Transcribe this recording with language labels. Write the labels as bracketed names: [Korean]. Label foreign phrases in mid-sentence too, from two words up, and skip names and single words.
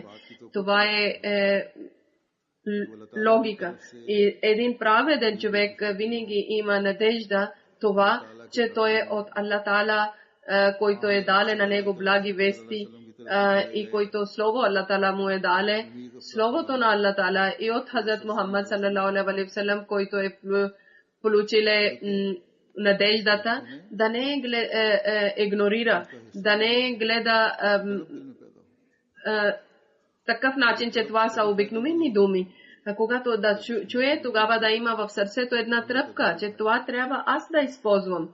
[Bulgarian] Това е логика. И един праведен човек винаги има надежда това, че той е от Аллах таала, който е дале на него благи вести и който слово Аллах таала му е дале, словото на Аллах таала и от Хазрат Мухаммад [Arabic] صلى الله عليه وسلم, [Bulgarian] който е получиле надеждата, да не игнорира, да не гледа такъв начин, че това са обикновени думи. Когато да чуе, тогава да има в сърцето една тръпка, че това трябва аз да използвам.